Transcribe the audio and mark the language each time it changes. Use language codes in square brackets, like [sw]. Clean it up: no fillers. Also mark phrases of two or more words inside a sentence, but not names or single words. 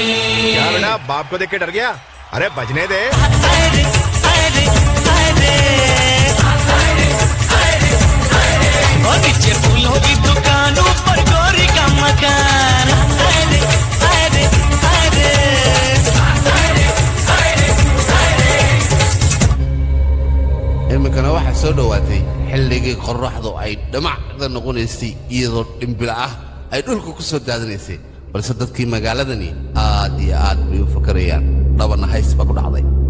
[hi] क्या बेटा बाप को देख के डर गया अरे बजने दे आरे आरे आरे और नीचे फूलों की दुकानों पर गोरी का मकान आरे आरे आरे [so] imikana waxa soo dhawaatay xilligii qorraxdu ay dhamacda noqonaysay iyadoo dhimbil ah ay dhulka ku soo daadanaysay balse dadkii magaaladani aad iyo aad bay u fakarayaan dhabana hays baa ku dhacday